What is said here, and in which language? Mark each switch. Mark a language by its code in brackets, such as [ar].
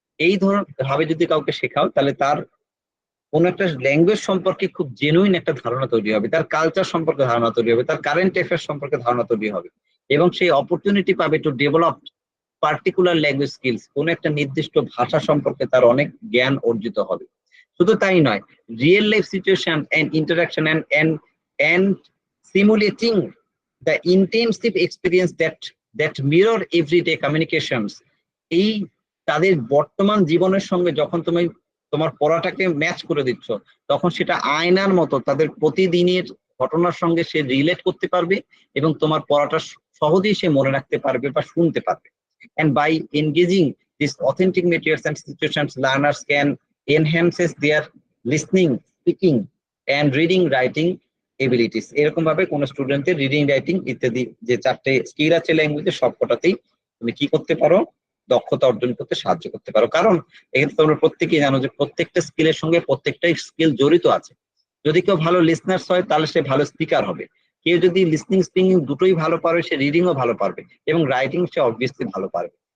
[bn] এই ভাবে যদি কাউকে শেখাও তাহলে তার কোন একটা ল্যাঙ্গুয়েজ সম্পর্কে খুব জেনুইন একটা ধারণা তৈরি হবে, তার কালচার সম্পর্কে ধারণা তৈরি হবে, তার কারেন্ট অ্যাফেয়ার্স সম্পর্কে ধারণা তৈরি হবে, এবং সেই অপরচুনিটি পাবে [en] To develop particular language skills. [bn] কোন একটা নির্দিষ্ট ভাষা সম্পর্কে তার অনেক জ্ঞান অর্জিত হবে। শুধু তাই নয়, [en] Real life situation and interaction and simulating the intensive experience that mirror everyday communications. [bn] এই তাদের বর্তমান জীবনের সঙ্গে যখন তুমি তোমার পড়াটাকে ম্যাচ করে দিচ্ছ, তখন সেটা আয়নার মতো তাদের প্রতিদিনের ঘটনার সঙ্গে সে রিলেট করতে পারবে, এবং তোমার পড়াটা সহজেই সে মনে রাখতে পারবে বা শুনতে পারবে। [en] And by engaging these authentic materials and situations, learners can enhance their listening, speaking and reading writing abilities. [bn] এরকম ভাবে কোন স্টুডেন্টের রিডিং, রাইটিং ইত্যাদি যে 4টে স্কিল আছে ল্যাঙ্গুয়েজে, সবকটাতেই তুমি কি করতে পারো, দক্ষতা অর্জন করতে সাহায্য করতে পারো। কারণ এক্ষেত্রে তোমরা প্রত্যেকেই জানো যে প্রত্যেকটা স্কিলের সঙ্গে প্রত্যেকটাই স্কিল জড়িত আছে। যদি কেউ ভালো লিসনার্স হয় তাহলে সে ভালো স্পিকার হবে। কেউ যদি লিসনিং, স্পিকিং দুটোই ভালো পারবে, সে রিডিংও ভালো পারবে, এবং রাইটিং সে অবভিয়াসলি ভালো পারবে।